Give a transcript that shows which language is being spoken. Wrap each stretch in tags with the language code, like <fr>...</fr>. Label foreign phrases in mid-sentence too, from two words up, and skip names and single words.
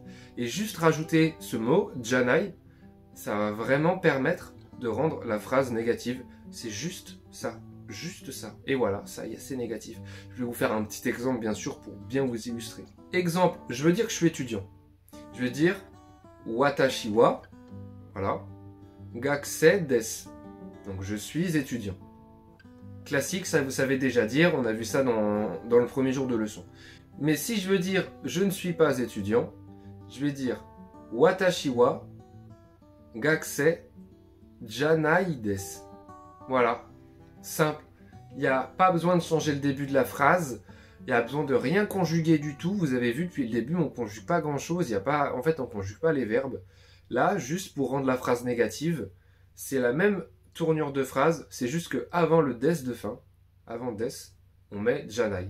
<fr>Et juste rajouter ce mot, janai, ça va vraiment permettre de rendre la phrase négative. C'est juste ça. Juste ça. Et voilà, ça y est, c'est négatif. Je vais vous faire un petit exemple, bien sûr, pour bien vous illustrer. Exemple, je veux dire que je suis étudiant. Je vais dire</fr> <ja>私は,</ja> <fr>voilà,</fr> <ja>学生です.</ja> <fr>Donc je suis étudiant. Classique, ça vous savez déjà dire, on a vu ça dans le premier jour de leçon. Mais si je veux dire je ne suis pas étudiant, je vais dire</fr> <ja>私は学生じゃないです.</ja> <fr>Voilà, simple. Il n'y a pas besoin de changer le début de la phrase, il n'y a besoin de rien conjuguer du tout. Vous avez vu depuis le début, on ne conjugue pas grand chose, en fait on ne conjugue pas les verbes. Là, juste pour rendre la phrase négative, c'est la même tournure de phrase, c'est juste qu'avant le des de fin, avant des, on met janai.</fr>